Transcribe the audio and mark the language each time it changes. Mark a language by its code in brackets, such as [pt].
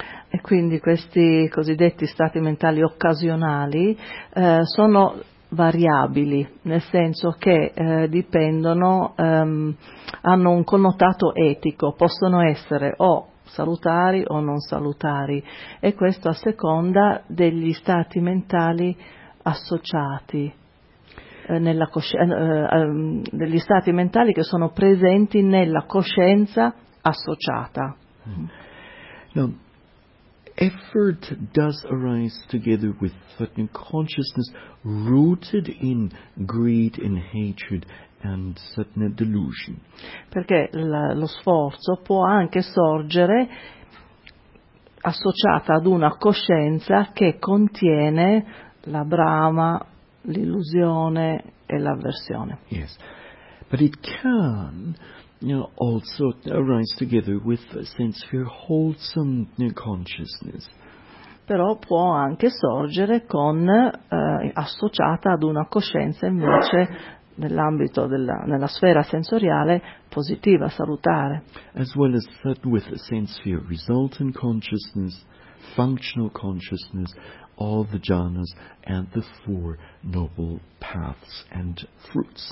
[it] E quindi questi cosiddetti stati mentali occasionali sono variabili, nel senso che dipendono, hanno un connotato etico, possono essere o salutari o non salutari, e questo a seconda degli stati mentali associati nella degli stati mentali che sono presenti nella coscienza associata. [en] No. Effort does arise together with consciousness rooted in greed and hatred and certain delusion. [it] Perché lo sforzo può anche sorgere associata ad una coscienza che contiene la brama, l'illusione e l'avversione. [en] Yes, but it can also arise together with a sense of your wholesome consciousness. [it] Però può anche sorgere con associata ad una coscienza invece nell'ambito della nella sfera sensoriale positiva, salutare. [en] As well as that with a sense of your resultant consciousness, functional consciousness, all the jhanas and the four noble paths and fruits.